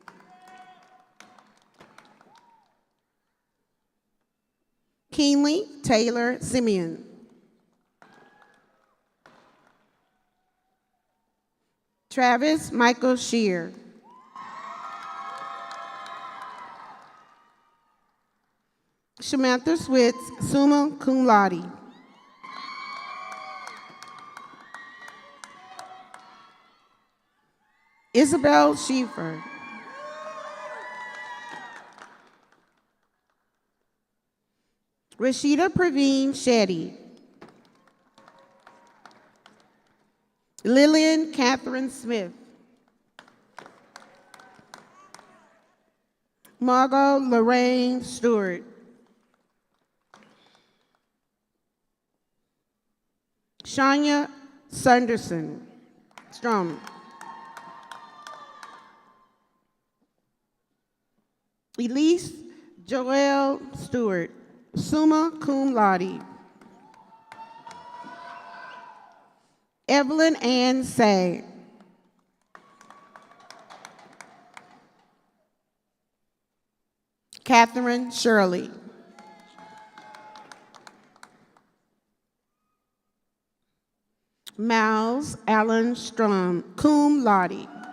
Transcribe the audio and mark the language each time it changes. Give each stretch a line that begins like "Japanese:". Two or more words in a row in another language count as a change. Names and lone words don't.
English: Keenly Taylor Simeon. Travis Michael Shear. Samantha Switz,
Latin: summa cum laude.
English: Isabel Schiefer. Rashida Praveen Shetty. Lillian Catherine Smith. Margot Lorraine Stewart. Shania Sanderson. Strom. Elise Joelle Stewart,
Latin: summa cum laude.
English: Evelyn Ann Say. Catherine Shirley. Miles Allen Strom,
Latin: cum laude.